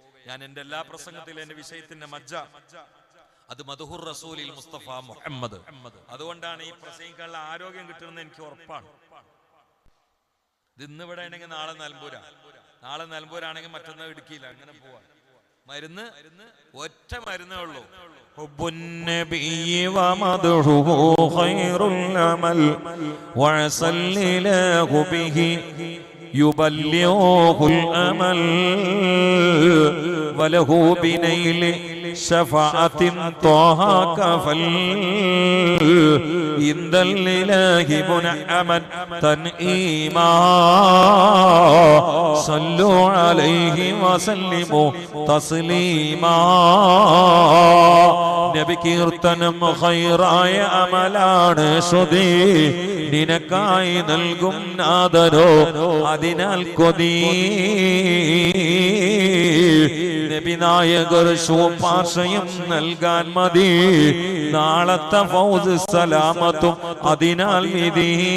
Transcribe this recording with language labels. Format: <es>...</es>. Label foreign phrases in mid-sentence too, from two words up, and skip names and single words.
<ml>ഞാൻ എൻ്റെ എല്ലാ പ്രസംഗത്തിലും എൻ്റെ വിഷയത്തിന്റെ മജ്ജ അത്</ml> <ar>مدح الرسول</ar> <ml>മുസ്തഫ മുഹമ്മദ്. അതുകൊണ്ടാണ് ഈ പ്രസംഗിക്കാനുള്ള ആരോഗ്യം കിട്ടുന്നത് എനിക്ക് ഉറപ്പാണ്. ഇത് ഇന്ന് ഇവിടെ ആണെങ്കിൽ നാളെ നിലമ്പൂരാണെങ്കിൽ മറ്റന്നാൾ ഇടുക്കിയില്ല, അങ്ങനെ പോവാ. മരുന്ന് ഒറ്റ മരുന്നേ ഉള്ളൂ.</ml> <ar>حب النبي ومدحه خير العمل وعسى الإله به يبلغه الأمل وله بنيل شفاعة طه كفل عند الإله منعما تنئيما صلوا عليه وسلموا تسليما</ar> <ml>നബി കീർത്തനം ഖൈറായ അമലാണ് ശ്രുതി നിനക്കായി നൽകും നാദരോ അതിനാൽ കൊതി നബി നായകർ ശുപാർശയും നൽകാൻ മതി നാളത്തെ ഫൗസ് സലാമത്തും അതിനാൽ വിധി</ml>